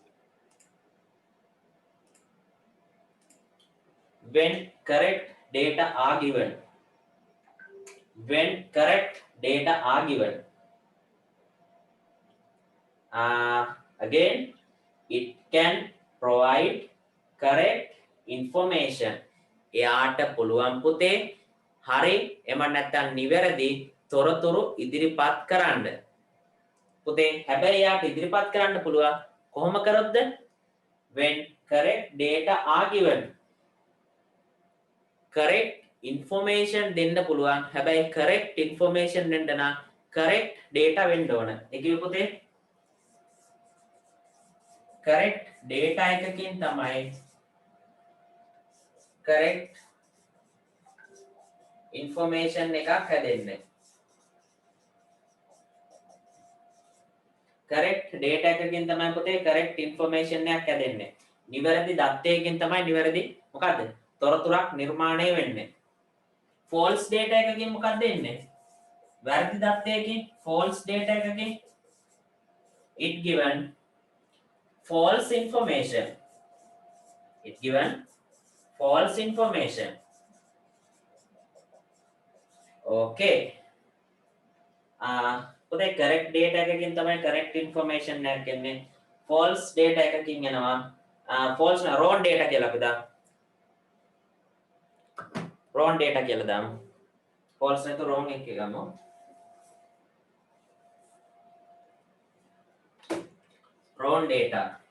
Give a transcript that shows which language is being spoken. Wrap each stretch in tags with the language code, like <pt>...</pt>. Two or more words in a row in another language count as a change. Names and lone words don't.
<en>when correct data are given, when correct data are given. Again, it can provide correct information.</en> <si>එයාට පුළුවන් පුතේ හරි එම නැත්නම් නිවැරදි තොරතුරු ඉදිරිපත් කරන්න. පුතේ හැබැයි එයාට ඉදිරිපත් කරන්න පුළුවන් කොහොම කරොත්ද?</si> <en>When correct data are given. Correct information</en> <si>දෙන්න පුළුවන්. හැබැයි</si> <en>correct information</en> <si>දෙන්න නම්</si> <en>correct data</en> <si>වෙන්න ඕන. ඒ කිව්ව පුතේ</si> <en>correct data</en> <si>එකකින් තමයි</si> <en>correct information</en> <si>එකක් හැදෙන්නේ.</si> <en>correct data</en> <si>එකකින් තමයි පුතේ</si> <en>correct information</en> <si>එකක් හැදෙන්නේ. නිවැරදි දත්තයකින් තමයි නිවැරදි මොකද්ද? තොරතුරක් නිර්මාණය වෙන්නේ.</si> <en>false data</en> <si>එකකින් මොකක්ද එන්නේ? වැරදි දත්තයකින්</si> <en>false data එකකින් it given false information. It given false information.</en> <si>Okay. පුතේ</si> <en>correct data</en> <si>එකකින් තමයි</si> <en>correct information</en> <si>එකක් එන්නේ.</si> <en>false data</en> <si>එකකින් එනවා</si> <en>false wrong data</en> <si>කියලා අපි දාමු.</si> <en>wrong data</en> <si>කියලා දාමු. false නැතු wrong එක ගමු.</si> <en>wrong data.</en>